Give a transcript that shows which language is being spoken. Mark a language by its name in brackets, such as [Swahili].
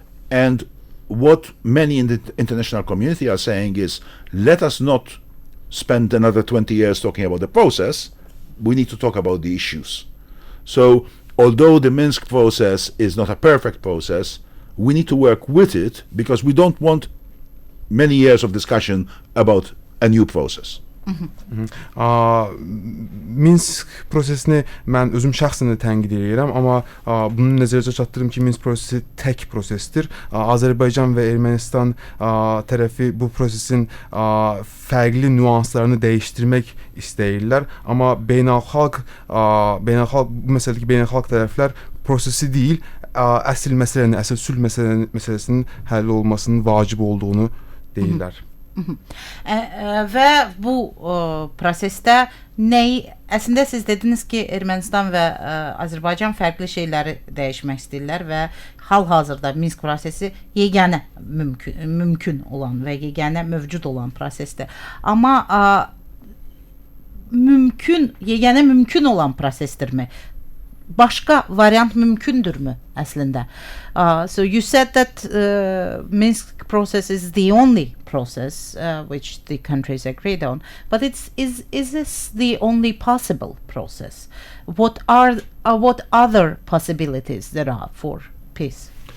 [English] And what many in the international community are saying is, let us not spend another 20 years talking about the process, we need to talk about the issues. So although the Minsk process is not a perfect process, we need to work with it because we don't want many years of discussion about a new process. [Azerbaijani] Minsk prosesini mən özüm şəxsən də tənqid edirəm, amma bunu nəzərə çatdırım ki, Minsk prosesi tək prosesdir. Azərbaycan və Ermənistan tərəfi bu prosesin fərqli nüanslarını dəyişdirmək istəyirlər, amma beynəlxalq bu məsələdəki beynəlxalq tərəflər prosesi deyil, əsl məsələnin, əsl sülh məsələsinin həll olmasının vacib olduğunu deyirlər. Və bu prosesdə əslində siz dediniz ki, Ermənistan və Azərbaycan fərqli şeyləri dəyişmək istəyirlər və hal-hazırda Minsk prosesi yeganə mümkün olan və yeganə mövcud olan prosesdir. Amma yeganə mümkün olan prosesdirmi? Başqa variant mümkündürmü əslində? [English] So you said that Minsk process is the only process which the countries agreed on, but is this the only possible process? What other possibilities there are for peace?